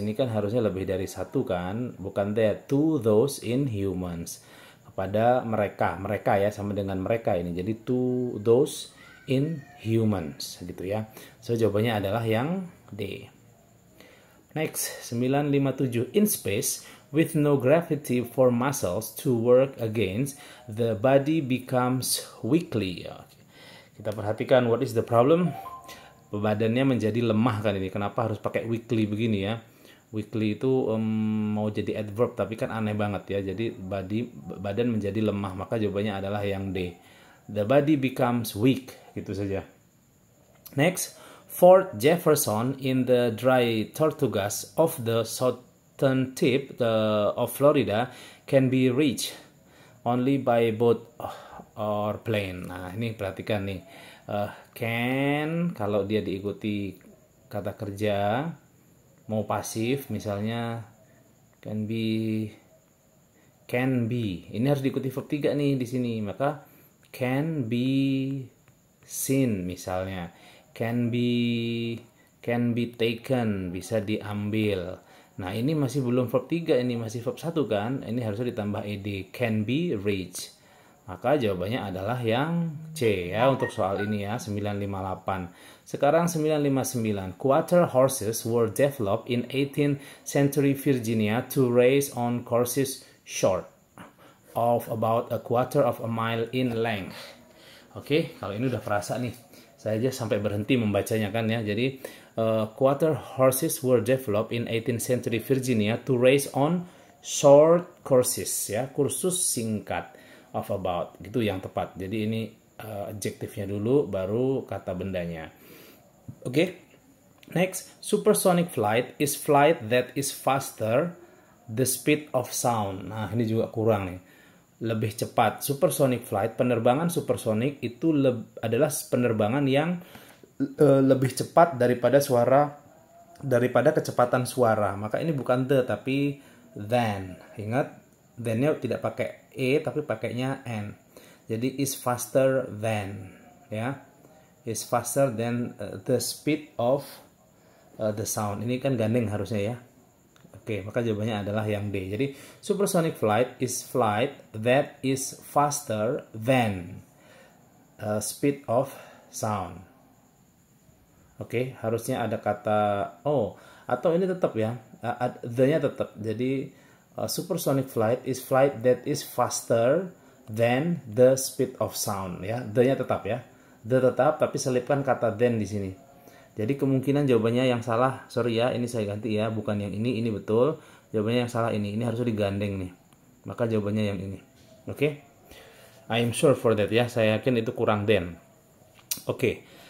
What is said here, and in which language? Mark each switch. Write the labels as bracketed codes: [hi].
[id] Ini kan harusnya lebih dari satu kan, bukan that. [en] To those in humans. [id] Pada mereka ya, sama dengan mereka ini. Jadi [en] to those in humans [id] gitu ya. So jawabannya adalah yang D. [en] Next, 957. In space with no gravity for muscles to work against, the body becomes weakly. Kita perhatikan what is the problem. [id] Badannya menjadi lemah kan ini. Kenapa harus pakai weakly begini ya? Weakly itu mau jadi adverb tapi kan aneh banget ya. Jadi badan menjadi lemah, maka jawabannya adalah yang D. [en] The body becomes weak, gitu saja. Next, Fort Jefferson in the dry Tortugas of the southern tip of Florida can be reached only by boat or plane. [id] Nah, ini perhatikan nih. Can, kalau dia diikuti kata kerja mau pasif, misalnya can be, ini harus diikuti verb 3 nih di sini. [en] Maka can be seen, [id] misalnya [en] can be taken, [id] bisa diambil. Nah, ini masih belum verb 3, ini masih verb 1 kan? Ini harusnya ditambah ed, [en] can be reached. [id] Maka jawabannya adalah yang C ya untuk soal ini ya, 958. Sekarang 959. [en] Quarter horses were developed in 18th century Virginia to race on courses short of about a quarter of a mile in length. [id] Oke, kalau ini udah perasa nih. Saya aja sampai berhenti membacanya kan ya. Jadi [en] quarter horses were developed in 18th century Virginia to race on short courses [id] ya, kursus singkat [en] of about [id] gitu yang tepat. Jadi ini adjektifnya dulu baru kata bendanya. Oke. [en] Next, supersonic flight is flight that is faster the speed of sound. [id] Nah, ini juga kurang nih. Lebih cepat. Supersonic flight, penerbangan supersonic itu adalah penerbangan yang lebih cepat daripada kecepatan suara. Maka ini bukan the tapi than. Ingat, than-nya tidak pakai e tapi pakainya n. Jadi [en] is faster than, ya. Is faster than the speed of the sound. [id] Ini kan gandeng harusnya ya. Oke, maka jawabannya adalah yang D. Jadi [en] supersonic flight is flight that is faster than speed of sound. [id] Oke, harusnya ada kata atau ini tetap ya, the-nya tetap. Jadi [en] supersonic flight is flight that is faster than the speed of sound ya. [id] The-nya tetap ya. The tetap tapi selipkan kata than di sini. Jadi kemungkinan jawabannya yang salah, sorry ya, ini saya ganti ya, bukan yang ini betul. Jawabannya yang salah ini harusnya digandeng nih. Maka jawabannya yang ini. Oke? [en] I am sure for that [id] ya, saya yakin itu kurang than. Oke.